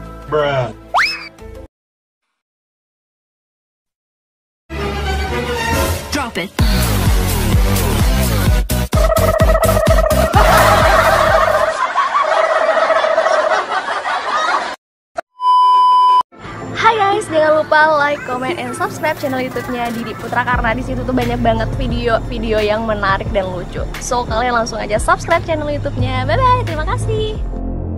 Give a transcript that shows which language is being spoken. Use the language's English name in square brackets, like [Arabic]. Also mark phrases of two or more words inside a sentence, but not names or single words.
[English] Drop it. [Indonesian] Hai guys, jangan lupa [English] like, comment, and subscribe [Indonesian] channel YouTube-nya Didik Putra karena di situ tuh banyak banget video-video yang menarik dan lucu. So kalian langsung aja subscribe channel YouTube-nya. [English] Bye bye, [Indonesian] terima kasih.